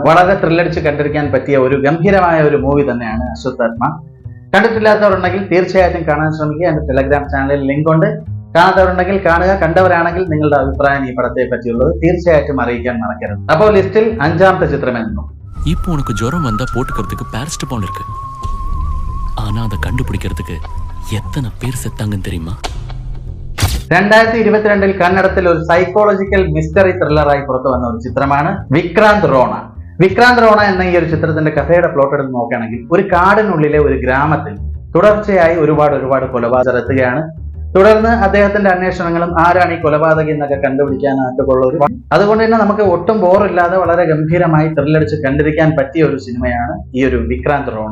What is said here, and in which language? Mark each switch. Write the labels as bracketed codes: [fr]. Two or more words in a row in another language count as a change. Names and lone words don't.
[ml] വളരെ ത്രില്ലടിച്ച് കണ്ടിരിക്കാൻ പറ്റിയ ഒരു ഗംഭീരമായ ഒരു മൂവി തന്നെയാണ് അശ്വത്ഥാത്മ. കണ്ടിട്ടില്ലാത്തവരുണ്ടെങ്കിൽ തീർച്ചയായിട്ടും കാണാൻ ശ്രമിക്കുക. എന്റെ ടെലഗ്രാം ചാനലിൽ ലിങ്ക് ഉണ്ട്. കാണാത്തവരുണ്ടെങ്കിൽ കാണുക. കണ്ടവരാണെങ്കിൽ നിങ്ങളുടെ അഭിപ്രായം ഈ പടത്തെ പറ്റിയുള്ളത് തീർച്ചയായിട്ടും അറിയിക്കാൻ മറക്കരുത്. അപ്പോൾ ലിസ്റ്റിൽ 5ാമത്തെ ചിത്രമെന്നു [ta] இப்போ உனக்கு ஜுரம் வந்தா போட்டுக்கிறதுக்கு பாராசிட்டமால் இருக்கு. ஆனா அதை கண்டுபிடிக்கிறதுக்கு எத்தனை பேர் செத்தாங்கன்னு தெரியுமா? [ml] 2022 കന്നഡത്തിൽ ഒരു സൈക്കോളജിക്കൽ മിസ്റ്ററി ത്രില്ലറായി പുറത്തു വന്ന ഒരു ചിത്രമാണ് വിക്രാന്ത് റോണ. വിക്രാന്ത് റോണ എന്ന ഈ ഒരു ചിത്രത്തിന്റെ കഥയുടെ പ്ലോട്ട് എടുത്ത് നോക്കുകയാണെങ്കിൽ ഒരു കാടിനുള്ളിലെ ഒരു ഗ്രാമത്തിൽ തുടർച്ചയായി ഒരുപാട് കൊലപാതകം എത്തുകയാണ്. തുടർന്ന് അദ്ദേഹത്തിന്റെ അന്വേഷണങ്ങളും ആരാണ് ഈ കൊലപാതകി എന്നൊക്കെ കണ്ടുപിടിക്കാനായിട്ടുള്ള ഒരു അതുകൊണ്ട് തന്നെ നമുക്ക് ഒട്ടും ബോറില്ലാതെ വളരെ ഗംഭീരമായി ത്രില്ലടിച്ച് കണ്ടിരിക്കാൻ പറ്റിയ ഒരു സിനിമയാണ് ഈ ഒരു വിക്രാന്ത് റോണ.